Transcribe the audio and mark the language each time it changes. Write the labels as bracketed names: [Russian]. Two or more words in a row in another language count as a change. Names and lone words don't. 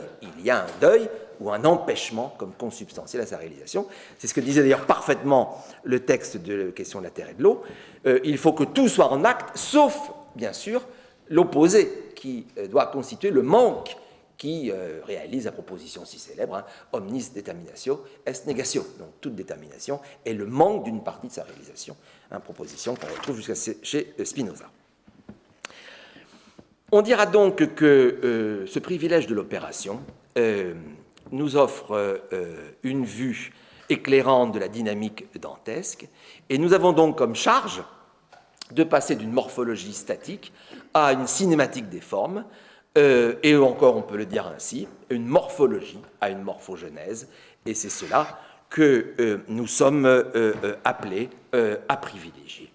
[French] Il y a un deuil ou un empêchement comme consubstantiel à sa réalisation. C'est ce que disait d'ailleurs parfaitement le texte de la question de la terre et de l'eau. Il faut que tout soit en acte, sauf, bien sûr, l'opposé, qui doit constituer le manque qui réalise la proposition si célèbre, [Latin] omnis determinatio est negatio. [French] Donc toute détermination est le manque d'une partie de sa réalisation, proposition qu'on retrouve jusqu'à chez Spinoza. On dira donc que ce privilège de l'opération nous offre une vue éclairante de la dynamique dantesque, et nous avons donc comme charge de passer d'une morphologie statique à une cinématique des formes, et encore, on peut le dire ainsi, une morphologie à une morphogenèse, et c'est cela que nous sommes appelés à privilégier.